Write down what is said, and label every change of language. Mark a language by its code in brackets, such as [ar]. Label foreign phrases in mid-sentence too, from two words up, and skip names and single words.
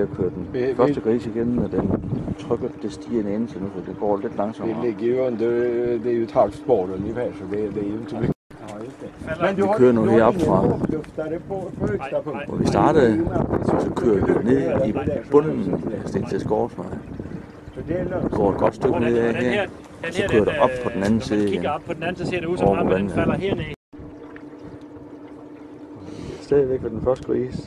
[da] at køre den første gris igennem, og den trykket det stiger en anelse nu, så det går lidt [sv] Vi [da] langsommere. [sv] ligger ju under, det är ju ett halvt spår ungefär, så det är ju inte mycket. Ja, just det. [da] Men Vi kører nu heroppe fra, [sv] luftare på högsta punkt. [da] hvor vi startede, så kører vi ned i bunden af Stensted Skovsvej. Vi går et godt stykke ned af her, og så kører det op på den anden side Når man igen. kigger op på den anden, så ser det ud som Over om, at den vandet. falder herned. Stadigvæk ved den første gris.